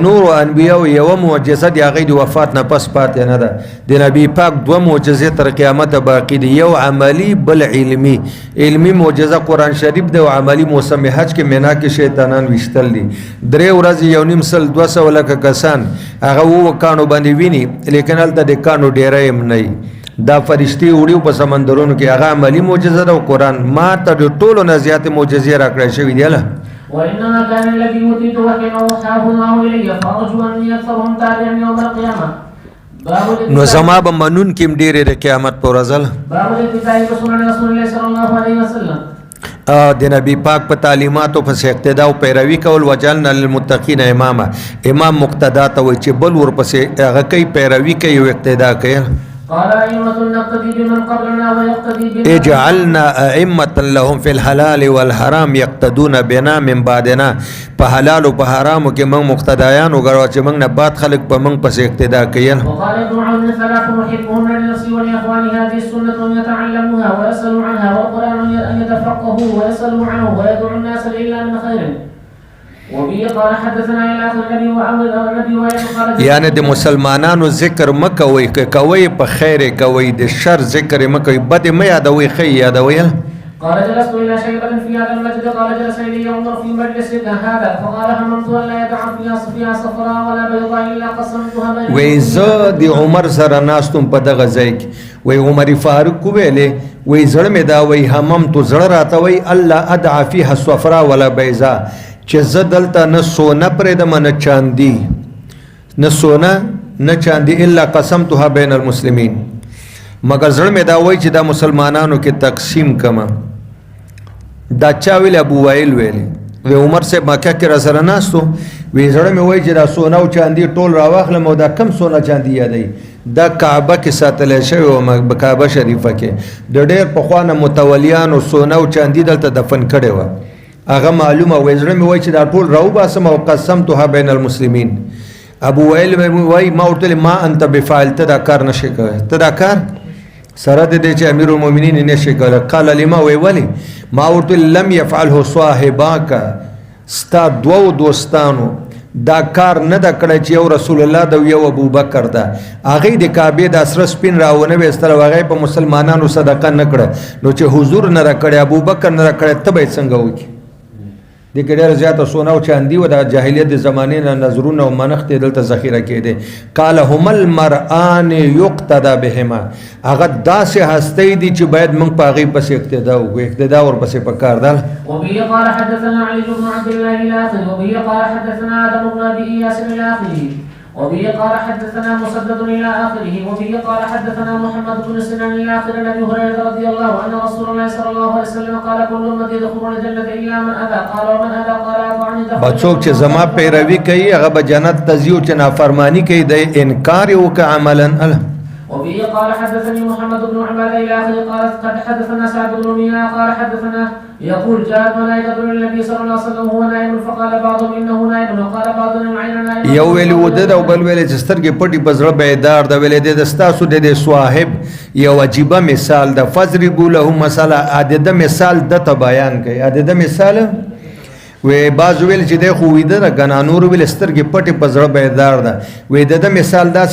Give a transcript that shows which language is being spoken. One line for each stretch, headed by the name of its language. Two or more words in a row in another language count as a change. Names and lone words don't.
Pashto: نور انبیاو یو معجزه دی هغه د وفات نه پس پاتې نه ده د نبی پاک دوه معجزې تر قیامت باقی دي یو عملی بل علمی معجزه قران شریف ده او عملی موسم حج کې مینا کې شیطانان وشتل دي 3 ورځې یو نیم سل 200 لک کسان هغه وو کانو باندې ویني لیکن هلته د کانو ډیره هم نه دا فرشتي وړي په سمندرونو کې هغه عملی معجزه ده او قران ما ته د ټولو نه زیات معجزې راکړې شوې دي له
Arabic: وانما كان الذي اوتيت وحيا اوحاه الله الي فارجو ان يكثرهم تابعا يوم القيامه
Pashto: نو زما به منون کې ډېرې د قیامت پر ورځ
Arabic: باب الاتباع رسول الله صلى الله عليه وسلم
Pashto: د نبی پاک په تعلیماتو په اقتدا او پیروي کول
Arabic: وجعلنا للمتقین اماما
Pashto: امام مقتدا ته وي چې بل ورپسې هغه کوي پیروي کوي او اقتدا کوي
Arabic: قال ائمه نقتدي بمن قبلنا ويقتدي بنا اجعلنا ائمه لهم في الحلال والحرام يقتدون بنا من بعدنا
Pashto: په حلال او په حرامو کې موږ مقتدیان وګرځو چې موږ نه بعد خلق په موږ پسې اقتدا کوي
Arabic: وقال ابن عون ثلاث محبهم لنفسي ولاخوان هذه السنه ان يتعلموها ويسالوا عنها والقران ان يتفقهوا ويسالوا عنه ويدعو الناس الا من خير وبه قال حدثنا الى اخر النبي وعمل النبي وقال
Pashto: یعنی د مسلمانانو ذکر مکوي کوي په خیر کوي د شر ذکر مکوي بد مې یادوي خیر یادوي
Arabic: قال جلست الى شيبه في هذا المسجد قال جلس الي ينظر في مجلس هذا فقال هممت ان لا يدع فيها صفراء ولا بيضاء الا قسمتها بين
Pashto: وې زه د عمر سره ناستم په دغه ځای کې وې عمر فاروق ویلې وې زړه مې دا وې هممت زړه راته وې
Arabic: الله ادع فيها صفراء ولا بيضاء
Pashto: چې زه دلته نه سونه پرېږدم نه چاندي نه سونه نه چاندي
Arabic: الا قسمتها بین المسلمین
Pashto: مگر زړه مې دا وایي چې دا مسلمانانو کې تقسیم کما دا چا ویل ابو وائل ویل و عمر سے مکه کې را سره ناستو وی زړه مې وایي چې دا سونه او چاندي ټول راواخلم او دا کم سونه چاندي یادای دا کعبه کې ساتل شوی او کعبه شریفه کې د ډېر پخوانه متولیان او سونه او چاندي دلته دفن کړي و هغه معلومه وزره مې وای چې دا ټول راو باسم او
Arabic: قسمتها بین المسلمین
Pashto: ابو وائل مې وای ما ورته
Arabic: ما انت بفعل
Pashto: ته دا کار نشي کوي ته دا کار سره دې چې امیر المؤمنین نشي کوي قال لما وی ولی ما ورته
Arabic: لم يفعله صاحباک
Pashto: ستا دو دوستانو دا کار نه دا کړی چې یو رسول الله دا یو ابو بکر دا هغه د کعبه د اسره سپین راونه وستر هغه په مسلمانانو صدقه نه کړه نو چې حضور نه را کړی ابو بکر نه را کړی ته به څنګه وکی د ډېر زیاته سونه او چاندي و د جاهلیت د زمانې نه نظرونه او منښت دلته ذخیره کېده
Arabic: قال هم المرآن يقتدى بهما
Pashto: هغه داسې هستۍ دي چې باید موږ په هغې پسې اقتدا وکړو اقتدا ورپسې پکار ده
Arabic: وبه قال حدثنا علي بن عبد الله الاخر وبه قال حدثنا ادم بن ابي اياس الاخر وبه قال حدثنا مسدد الى اخره وبه قال حدثنا محمد بن سنان الاخر عن ابي هريره رضي الله عنه رسول الله صلى الله عليه وسلم قال كل امتي يدخلون الجنه الا من ابى قال ومن ابى قال اطعني دخل
Pashto: بچوک چې زما پیروي کوي هغه به جنت ته ځي او چې نافرمانی کوي د انکار وکړي عملا
Arabic: وبه قال حدثني محمد بن عبادة إلى آخره قال قد حدثنا سعد بن مينا قال حدثنا يقول جاءت ملائكة للنبي صلى الله عليه وسلم وهو نائم فقال بعضهم إنه نائم وقال بعضهم العين نائم.
Pashto: یو ویلی ودد او بل ویلی چې سترګې پټې په زړه بیدار د ویلی د ستاسو د صاحب یو عجیبه مثال د فضربوا له مثلا عدد مثال د ته بیان کوي عدد مثال وی باز ویل چې د خو ویده د غنا نور ویل سترګې پټې په زړه بیدار ده وی د مثال داسې